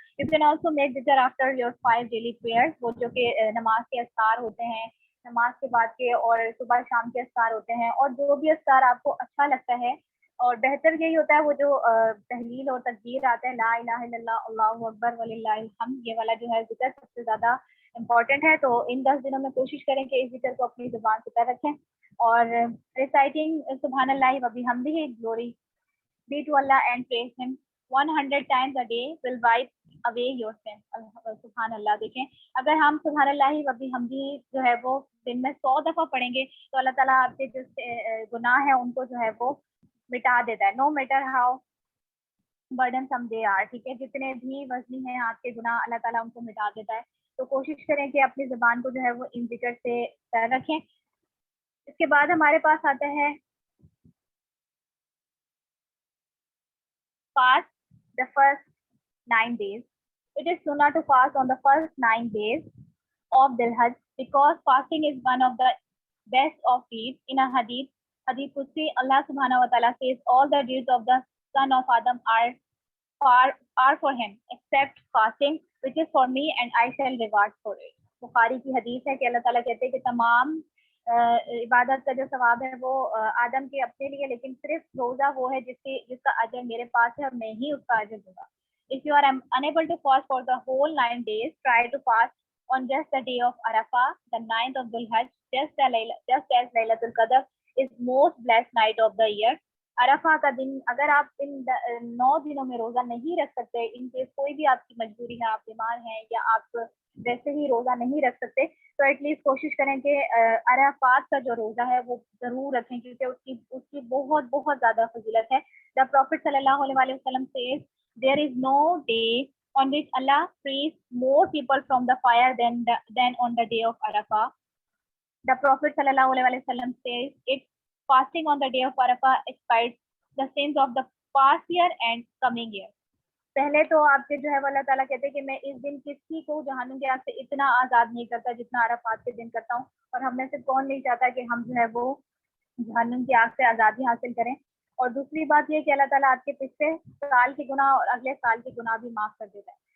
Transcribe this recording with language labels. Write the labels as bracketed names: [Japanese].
[English] you can also make ذکر after your 5 daily prayers, [Urdu] وہ جو کہ نماز کے اذکار ہوتے ہیں, نماز کے بعد کے اور صبح شام کے اذکار ہوتے ہیں, اور جو بھی اذکار آپ کو اچھا لگتا ہے. اور بہتر یہی ہوتا ہے وہ جو تحلیل اور تکبیر آتا ہے [Arabic] لا الہ الا اللہ اللہ اکبر وللہ الحمد, [Urdu] یہ والا جو ہے ذکر سب سے زیادہ امپورٹنٹ ہے. تو ان 10 دنوں میں کوشش کریں کہ اس ذکر کو اپنی زبان سے پر رکھیں. [English] اور ریسائٹنگ [Arabic] سبحان اللہ و بحمدہ [English] Glory be to Allah and praise him 100 times a day will wipe away your sin. [Urdu] سبحان اللہ. دیکھیں اگر ہم سبحان اللہ و بحمدہ جو ہے وہ دن میں 100 دفعہ پڑھیں گے تو اللہ تعالیٰ آپ کے جو گناہ ہیں ان کو جو ہے وہ مٹا دیتا ہے. [English] no matter how burden some they are, [Urdu] ٹھیک ہے, جتنے بھی وزنی ہیں آپ کے گناہ اللہ تعالیٰ ان کو مٹا دیتا ہے. تو کوشش کریں کہ اپنی زبان کو جو ہے وہ ان ذکر سے سر رکھیں. اس کے بعد ہمارے پاس آتا ہے [English] fast the first 9 days. It is sunnah to fast on the first 9 days of Dhul Hajj because fasting is one of the best of deeds. In a hadith Qudsi, Allah subhanahu wa ta'ala says all the deeds of the son of Adam are for him except fasting, which is for me and I shall reward for it. [Urdu] بخاری کی حدیث ہے کہ اللہ تعالیٰ کہتے ہیں کہ تمام عبادت کا جو ثواب ہے وہ آدم کے اپنے لیے, لیکن صرف روزہ وہ ہے جس کا اجر میرے پاس ہے اور میں ہی اس کا اجر دوں گا. [English] If you are unable to fast for the whole 9 days, try to fast on just the day of Arafah, the 9th of Dhul Hajj, just as Laylatul Qadr is most blessed night of the year. [Urdu] عرفہ کا دن اگر آپ ان 9 دنوں میں روزہ نہیں رکھ سکتے, in case کوئی بھی آپ کی مجبوری ہے, آپ بیمار ہیں یا آپ ویسے ہی روزہ نہیں رکھ سکتے, تو ایٹ لیسٹ کوشش کریں کہ عرفات کا جو روزہ ہے وہ ضرور رکھیں, کیونکہ اس کی بہت بہت زیادہ فضیلت ہے. [English] The Prophet صلی اللہ علیہ وسلم says there is no day on which Allah frees more people from the fire than on the day of Arafah. The Prophet صلی اللہ علیہ وسلم says it fasting on the day of Arafah expiates the sins of the past year and coming year. [Urdu] پہلے تو آپ سے جو ہے وہ اللہ تعالیٰ کہتے ہیں کہ میں اس دن کسی کو جہنم کی آگ سے اتنا آزاد نہیں کرتا جتنا عرفات کے دن کرتا ہوں, اور ہم میں سے کون نہیں چاہتا کہ ہم جو ہے وہ جہنم کی آگ سے آزادی حاصل کریں. اور دوسری بات یہ کہ اللہ تعالیٰ آپ کے پچھلے سال کے گناہ اور اگلے سال کے گناہ بھی معاف کر دیتا ہے.